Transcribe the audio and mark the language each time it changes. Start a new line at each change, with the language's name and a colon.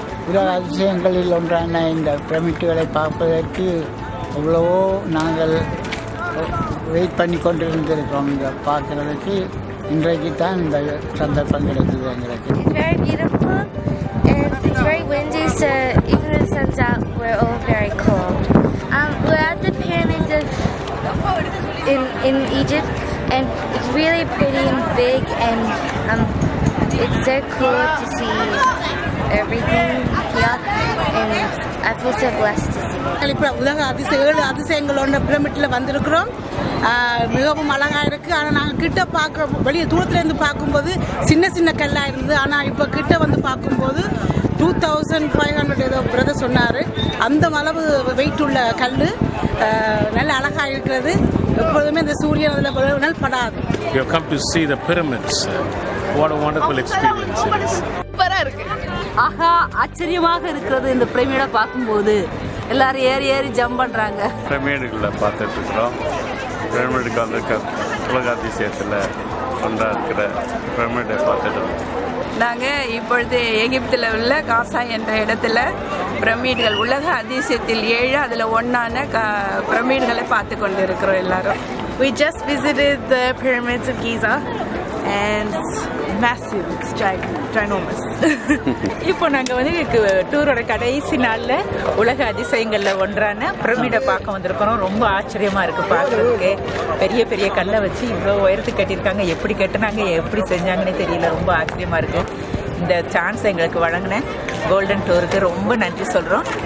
Tamil: உலக அதிசயங்களில் ஒன்றான இந்த பிரமிட்டுகளை பார்ப்பதற்கு எவ்வளவோ நாங்கள் வெயிட் பண்ணி கொண்டு இருந்திருக்கிறோம். இதை பார்க்குறதுக்கு இன்றைக்கு தான் இந்த சந்தர்ப்பம் கிடைக்குது எங்களுக்கு.
English: It's very beautiful and it's very windy, so even if the sun's out, we're all very cold. We're at the pyramids in Egypt, and it's really pretty and big, and it's so cool to see everything here, and I feel so blessed to see.
Tamil: இப்போ உலக அதிசயங்களோட பிரமிட்டில் வந்திருக்கிறோம். மிகவும் அழகாக இருக்குது. ஆனால் நாங்கள் கிட்ட பார்க்க வெளியே தூரத்துலேருந்து பார்க்கும்போது சின்ன சின்ன கல்லாக இருந்தது. ஆனால் இப்போ கிட்ட வந்து பார்க்கும்போது 2500 ஏதோ பிரதர் சொன்னார். அந்த அளவு வெயிட் உள்ள கல் நல்ல அழகாக இருக்கிறது. எப்பொழுதுமே இந்த சூரியன் அதில் படாது.
English: You have come to see the pyramids. What a wonderful experience it is.
Tamil: சூப்பராக இருக்கு. ஆஹா, ஆச்சரியமாக இருக்கிறது இந்த பிரமிடை பார்க்கும்போது. எல்லாரும் ஏறி ஏறி ஜம்ப் பண்ணுறாங்க. பிரமிடுகளை பார்த்துட்டு இருக்கிறோம். பிரமிடுக்கு வந்திருக்க உலக அதிசயத்தில் ஒன்றாக இருக்கிற பிரமிடை பார்த்துட்டு இருக்கோம். நாங்கள் இப்பொழுது எகிப்தில் உள்ள காசா என்ற இடத்துல பிரமிடுகள் உலக அதிசயத்தில் 7 அதில் ஒன்றான பிரமிடுகளை பார்த்து கொண்டு இருக்கிறோம் எல்லாரும்.
English: We just visited the pyramids of Giza, and it's massive. It's ginormous.
Tamil: இப்போ நாங்கள் வந்து டூரோட கடைசி நாளில் உலக அதிசயங்களில் ஒன்றான பிரமிடை பார்க்க வந்திருக்கிறோம். ரொம்ப ஆச்சரியமாக இருக்குது பார்க்குறதுக்கு. பெரிய பெரிய கல்லை வச்சு இவ்வளோ உயரத்துக்கு கட்டியிருக்காங்க. எப்படி கட்டினாங்க, எப்படி செஞ்சாங்கன்னே தெரியல. ரொம்ப ஆச்சரியமாக இருக்குது. இந்த சான்ஸ் எங்களுக்கு வழங்கின கோல்டன் டூருக்கு ரொம்ப நன்றி சொல்கிறோம்.